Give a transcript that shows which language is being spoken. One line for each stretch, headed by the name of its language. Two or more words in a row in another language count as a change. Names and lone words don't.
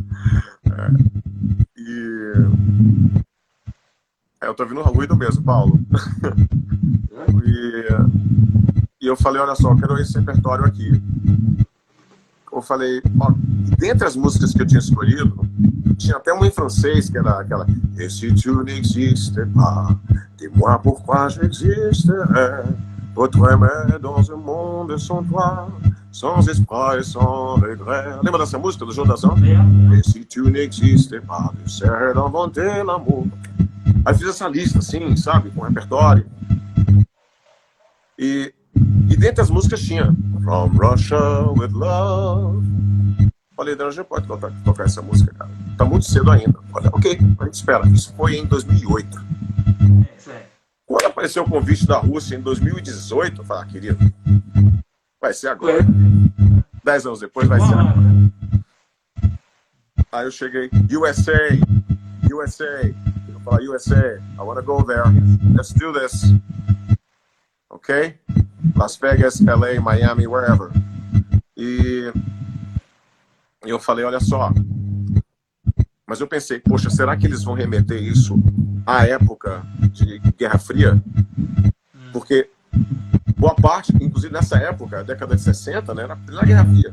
Portuguese: Eu tô ouvindo um ruído mesmo, Paulo. E eu falei, olha só, eu quero esse repertório aqui. Eu falei, dentre as músicas que eu tinha escolhido, tinha até uma em francês, que era aquela
French: Et si tu n'existais pas, dis-moi pourquoi j'existerais, pour te aimer dans un monde sans toi, sans espoir et sans regret.
Portuguese: Lembra dessa música do João Dazan?
French: Et si tu n'existais pas, tu serais d'inventer l'amour.
Portuguese: Aí fiz essa lista, assim, sabe, com repertório. E dentre as músicas tinha From Russia with Love. Falei, não, a gente pode tocar essa música, cara. Tá muito cedo ainda. Falei, ok, a gente espera. Isso foi em 2008. Quando apareceu o convite da Rússia em 2018, eu falei, querido, vai ser agora. 10 anos depois vai ser agora. Aí eu cheguei, USA. Eu falei, USA,
English: I wanna go there. Let's do this. Ok? Las Vegas, LA, Miami, wherever.
Portuguese: E eu falei, olha só. Mas eu pensei, poxa, será que eles vão remeter isso à época de Guerra Fria? Porque boa parte, inclusive nessa época, década de 60, né, na Guerra Fria.